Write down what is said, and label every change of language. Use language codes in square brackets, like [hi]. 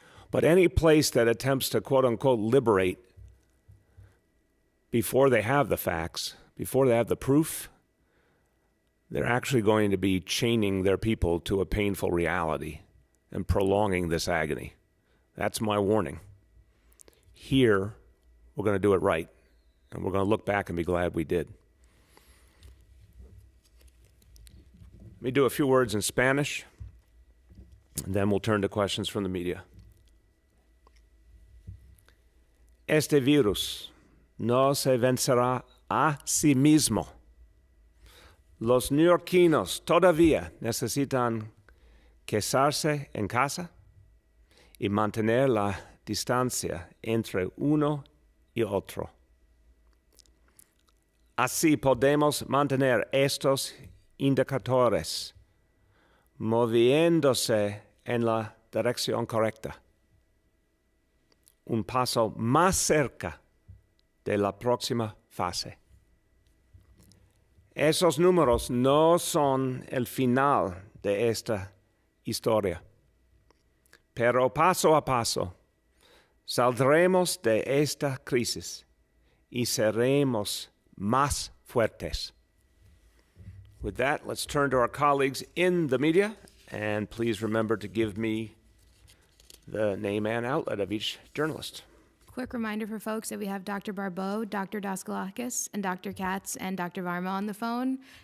[en] But any place that attempts to quote unquote liberate before they have the facts, before they have the proof, they're actually going to be chaining their people to a painful reality and prolonging this agony. That's my warning. Here, we're going to do it right, and we're going to look back and be glad we did. Let me do a few words in Spanish, and then we'll turn to questions from the media. [es] Este virus no se vencerá a sí mismo. Los neoyorquinos todavía necesitan quedarse en casa y mantener la distancia entre uno y otro. Así podemos mantener estos indicadores moviéndose en la dirección correcta. Un paso más cerca de la próxima fase. Esos números no son el final de esta historia, pero paso a paso saldremos de esta crisis y seremos más fuertes. [en] With that, let's turn to our colleagues in the media, and please remember to give me the name and outlet of each journalist. Quick reminder for folks that we have Dr. Barbeau, Dr. Daskalakis, and Dr. Katz and Dr. Varma on the phone.